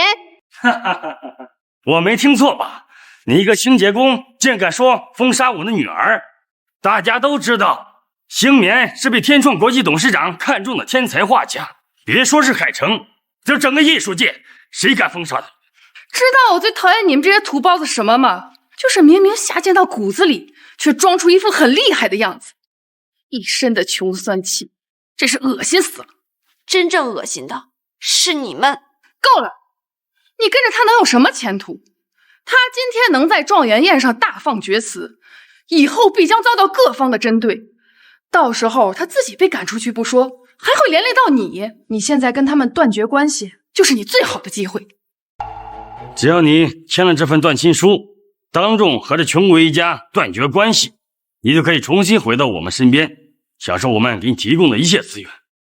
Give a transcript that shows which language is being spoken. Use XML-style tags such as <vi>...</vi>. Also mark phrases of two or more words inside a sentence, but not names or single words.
<zh>我沒聽錯吧？你一個清潔工竟敢說封殺我的女兒？大家都知道，星棉是被天創國際董事長看中的天才畫家。別說是海城，就整個藝術界，誰敢封殺他？知道我最討厭你們這些土包子什麼嗎？就是明明下賤到骨子裡，卻裝出一副很厲害的樣子，一身的窮酸氣，真是惡心死了。真正惡心的是你們。夠了，你跟着他能有什麼前途？他今天能在狀元宴上大放厥詞，以後必將遭到各方的針對。到時候他自己被趕出去不說，還會連累到你。你現在跟他們斷絕關係，就是你最好的機會。只要你簽了這份斷親書，當眾和這窮鬼一家斷絕關係，你就可以重新回到我們身邊，享受我們給你提供的一切資源。</zh>